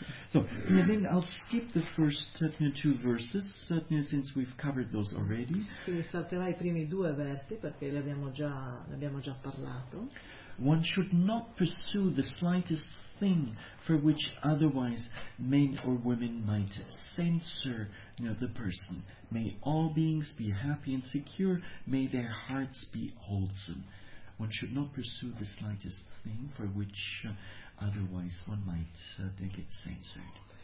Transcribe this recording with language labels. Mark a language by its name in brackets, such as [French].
[English] So then I'll skip the first two verses, since we've covered those already. [Italian] Quindi salterai i primi due versi perché li abbiamo già parlato. [English] One should not pursue the slightest thing for which otherwise men or women might censor the person. May all beings be happy and secure. May their hearts be wholesome. One should not pursue the slightest thing for which otherwise one might get censored.